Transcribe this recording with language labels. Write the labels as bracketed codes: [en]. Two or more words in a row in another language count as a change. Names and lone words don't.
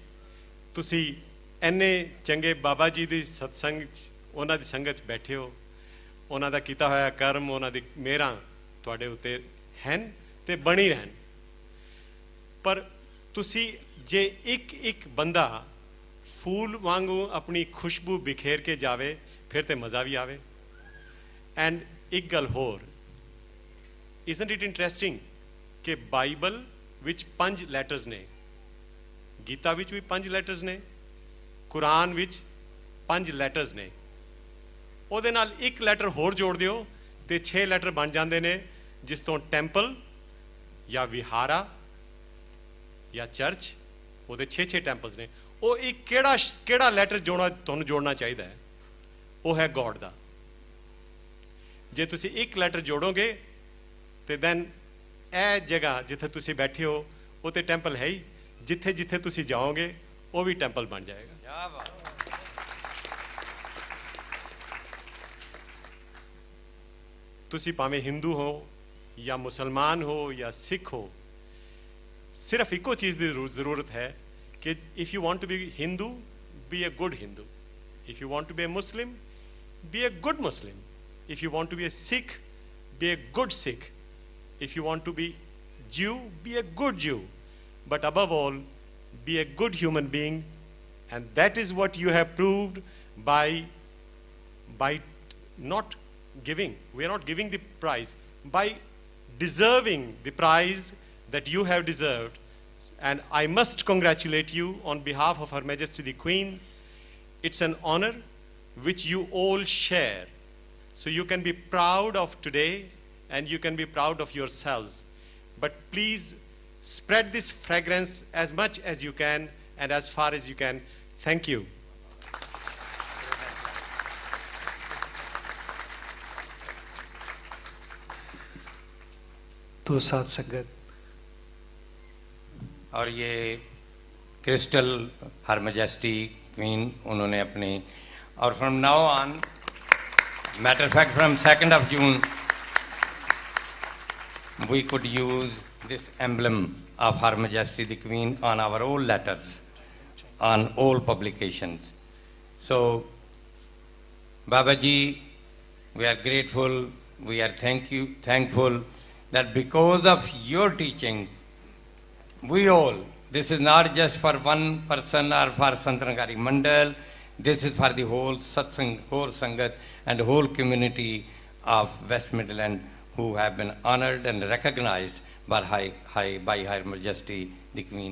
[pa] ਤੁਸੀਂ ਇੰਨੇ ਚੰਗੇ ਬਾਬਾ ਜੀ ਦੀ ਸਤਸੰਗ ਉਹਨਾਂ ਦੀ ਸੰਗਤ ਬੈਠੇ ਹੋ, ਉਹਨਾਂ ਦਾ ਕੀਤਾ ਹੋਇਆ ਕਰਮ, ਉਹਨਾਂ ਦੀ ਮਿਹਰਾਂ ਤੁਹਾਡੇ ਉੱਤੇ ਹਨ ਤੇ ਬਣੀ ਰਹਿਣ। ਪਰ ਤੁਸੀਂ ਜੇ ਇੱਕ ਬੰਦਾ ਫੁੱਲ ਵਾਂਗੂ ਆਪਣੀ ਖੁਸ਼ਬੂ ਬਿਖੇਰ ਕੇ ਜਾਵੇ, ਫਿਰ ਤਾਂ ਮਜ਼ਾ ਵੀ ਆਵੇ। एंड ਇੱਕ ਗੱਲ ਹੋਰ, [en] Isn't it interesting [pa] कि बाइबल विच 5 लैटर्स ने, गीता विच भी 5 लैटर्स ने, कुरान विच 5 लैटर्स ने, ਉਹਦੇ ਨਾਲ ਇੱਕ लैटर ਹੋਰ ਜੋੜ ਦਿਓ ਤਾਂ 6 लैटर ਬਣ ਜਾਂਦੇ ਹਨ, ਜਿਸ ਤੋਂ टैंपल ਜਾਂ विहारा ਜਾਂ चर्च, ਉਹ 6 टैंपल्स ਨੇ। ਉਹ ਇੱਕ ਕਿਹੜਾ लैटर ਤੁਹਾਨੂੰ ਜੋੜਨਾ ਚਾਹੀਦਾ ਹੈ, ਉਹ ਹੈ गॉड ਦਾ। ਜੇ ਤੁਸੀਂ ਇੱਕ लैटर ਜੋੜੋਗੇ ਤਾਂ [en] then a [pa] ਜਗ੍ਹਾ ਜਿੱਥੇ ਤੁਸੀਂ ਬੈਠੇ ਹੋ ਉਹ ਤਾਂ टैंपल ਹੈ ਹੀ, ਜਿੱਥੇ ਜਿੱਥੇ ਤੁਸੀਂ ਜਾਓਗੇ ਉਹ ਵੀ टैंपल ਬਣ ਜਾਵੇਗਾ। ਤੁਸੀਂ ਭਾਵੇਂ ਹਿੰਦੂ ਹੋ ਜਾਂ ਮੁਸਲਮਾਨ ਹੋ ਜਾਂ ਸਿੱਖ ਹੋ, ਸਿਰਫ਼ ਇੱਕੋ ਚੀਜ਼ ਦੀ ਜ਼ਰੂਰਤ ਹੈ ਕਿ [en] If you want to be Hindu, be a good Hindu. If you want to be a Muslim, be a good Muslim. If you want to be a Sikh, be a good Sikh. If you want to be Jew, be a good Jew. But above all, be a good human being. And that is what you have proved by not giving. We are not giving the prize, by deserving the prize that you have deserved. And I must congratulate you on behalf of Her Majesty the Queen. It's an honor which you all share. So you can be proud of today and you can be proud of yourselves. But please spread this fragrance as much as you can and as far as you can. Thank you. [pa] ਤਾਂ ਸਾਧ ਸੰਗਤ [hi] और ये [en] crystal Her Majesty Queen [hi] उन्होंने अपनी, और [en] from now on, matter fact from 2nd of June we could use this emblem of Her Majesty the Queen on our old letters, on all publications. So, Babaji, we are grateful, we are thankful that because of your teaching, we all, this is not just for one person or for Nirankari Mandal, this is for the whole satsang, whole Sangat and whole community of West Midlands who have been honored and recognized by Her Majesty the Queen.